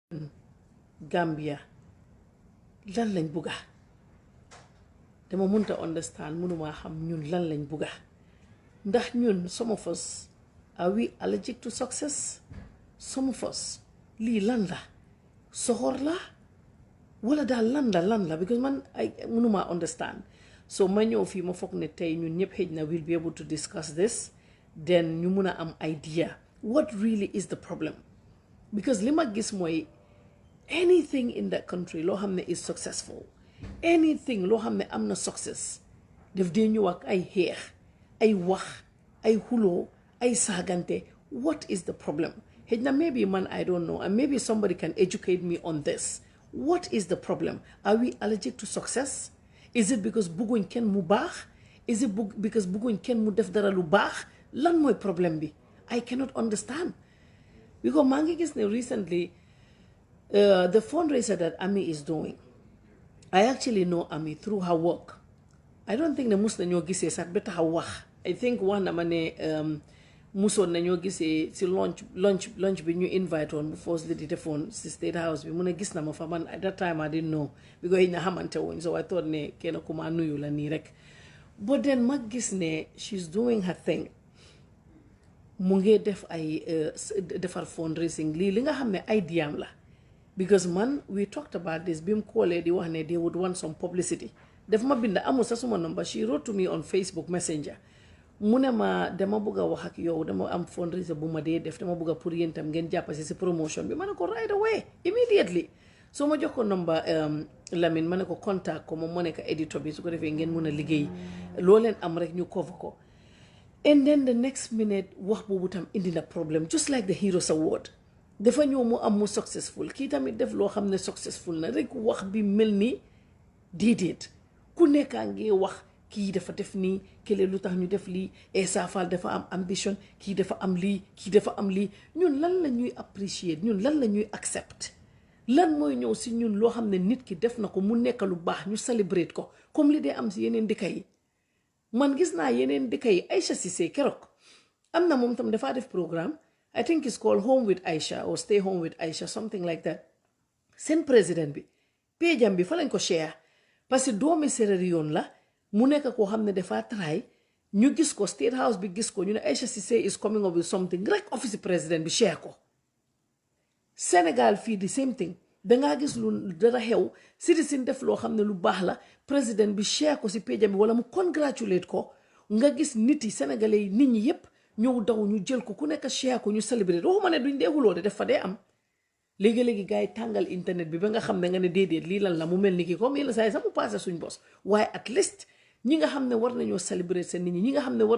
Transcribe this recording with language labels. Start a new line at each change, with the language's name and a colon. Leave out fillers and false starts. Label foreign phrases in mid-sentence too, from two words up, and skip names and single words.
Wolof: Gambia lan lañ bugga dama mënta understand mënuma xam ñun lan lañ bugga ndax ñun
English: some of us are we allergic to success some of us
Wolof: lii lan la soxor la wala daal lan la because man ay mënuma understand so ma ñëw fii ma foog ne tey ñun ñëpp xëj na
English: will be able to discuss this
Wolof: then ñu mun a am idea
English: what really is the problem
Wolof: because li ma gis mooy
English: anything in that country
Wolof: loo xam ne
English: is successful anything
Wolof: loo xam ne am na success def dee ñëw ak ay xeex ay wax ay xuloo ay saagante
English: what is the problem
Wolof: xëj na maybe man
English: I don't know and maybe somebody can educate me on this what is the problem are we allergic to success is it because
Wolof: bugguñ kenn mu baax
English: is it because
Wolof: bugguñ kenn mu def dara lu baax lan mooy problème bi
English: I cannot understand because
Wolof: maa ngi gis ne recently
English: the fundraiser that Ami is doing I actually know Ami through her work I don't think
Wolof: ne mus nañoo gisee sax ba taxaw wax
English: I think
Wolof: wax na ma ne musoon nañoo gisee si lunch bi ñu invite woon bu
English: first lady
Wolof: defoon si State House bi mu ne gis na ma fa man
English: at that time I didn't know because
Wolof: yi na xamante wuñ
English: so I thought
Wolof: ne kenn ku ma nuyu la nii rek
English: but then
Wolof: ma gis ne
English: she's doing her thing
Wolof: mu ngi def ay defar fundraising lii li nga xam ne ay diam la because man
English: we talked about this
Wolof: bi mu koolee di wax ne
English: they would want some publicity
Wolof: def ma bind amul sa suma number
English: she wrote to me on Facebook Messenger
Wolof: mu ne ma dama bëgg a wax ak yow dama am fundraiser bu ma dee def dama bëgg a pour yéen tam ngeen jàppasi si promotion bi ma ne ko
English: right away immediately
Wolof: so ma jox ko number Lamine ma ne ko contact ko moom moo nekk editor bi su ko defee ngeen mun a liggéey loo leen am rek ñu cover ko
English: and then the next minute
Wolof: wax boobu tam indi na problème
English: just like the Heroes Award
Wolof: dafa ñëw mu am mu successful kii tamit def loo xam ne successful na rek wax bi mel ni déedéet ku nekkaa ngi wax kii dafa def nii kële lu tax ñu def lii Essa Faal dafa am ambition kii dafa am lii kii dafa am lii ñun lan la ñuy appreciate ñun lan la ñuy accept lan mooy ñëw si ñun loo xam ne nit ki def na ko mu nekk lu baax ñu celebrate ko comme li dee am si yeneen dëkk yi man gis naa yeneen dëkk yi Aïcha Cissé keroog am na moom tam dafaa def programme
English: I think it's called Home with Aisha or Stay Home with Aisha something like that
Wolof: seen président bi péjam bi fa lañ ko share
French: parce que
Wolof: doomi Sierra Leone la mu nekk koo xam ne dafa try ñu gis ko State House bi gis ko ñu ne Aïcha Cissé
English: is coming up with something
Wolof: rek office président bi share ko Sénégal fii
English: the same thing
Wolof: dangaa gis lu dara xew citizen def loo xam ne lu baax la président bi share ko si péjam bi wala mu congratulate ko nga gis nit yi sénégalais yi nit ñi yépp ñëw daw ñu jël ko ku nekk share ko ñu célébrer waxuma ne duñ dee xuloo de def fa dee am léegi-léegi gars yi tàngal internet bi ba nga xam ne nga ne déedéet lii lan la mu mel ni ki comme yenn saa yi sax mu passé suñ bos waaye
English: at least
Wolof: ñi nga xam ne war nañoo célébrer seen nit ñi nga xam ne war